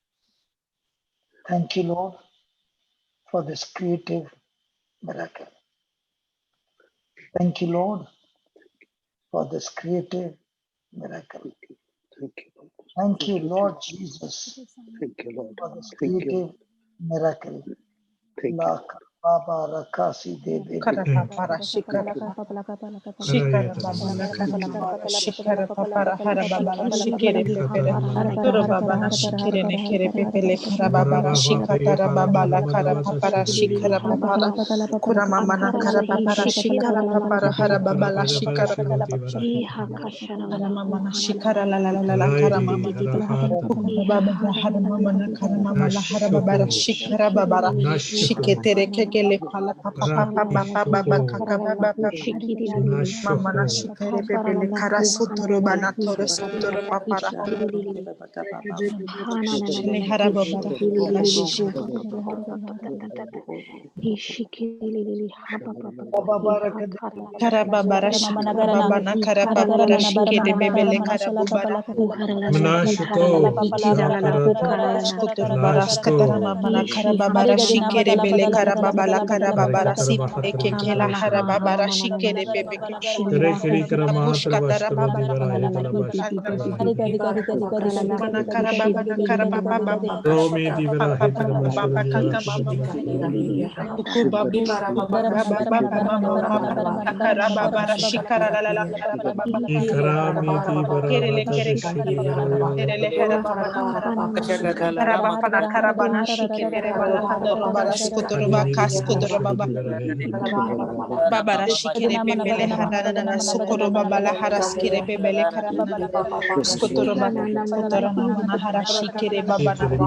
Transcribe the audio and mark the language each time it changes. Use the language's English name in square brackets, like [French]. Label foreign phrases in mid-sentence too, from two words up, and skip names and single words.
[English] Thank you, Lord, for this creative miracle. Thank you, Lord, for this creative miracle. Thank you, Lord. Thank you, Lord Jesus, Thank you, Lord. for this Thank you. creative miracle. Thank you. La Baba Rakasi Debe. Kara papara shikara shikara babana kara mamara shikara papara hara babara shikere pepere kara babana shikere ne kere pepele kara babara shikara babala kara papara shikara papara kura mamana kara papara shikara papara hara babala shikara hara mamana shikara la la la la la kara mamana baba hara mamana kara mamala hara babara shikara babara shiketere kekele pala papa papa papa baba kaka baba mama na shikere pepele kara sotoro bana toro sotoro papara shele hara babara babara shishika kara babara shikara babana kara papara shikere bebele kara babara skotoro baras katara mamana kara babara shikere bele kara babala kara babara sitne kekela hara babara shikere bebe bush katara babala mana kara babana kara baba baba baba kaka mama kuba bibara baba baba baba mama mama kara babara shikara la la la kara baba kerele kere kerele hera babana kara Karabapana karabana shiketere bala hadoro bara skotoro baka skudoro baba. Babara shikere pepele harana sukoro babala haraskire pebele karababala. Skotoro baba skotoro namana harashikere babana.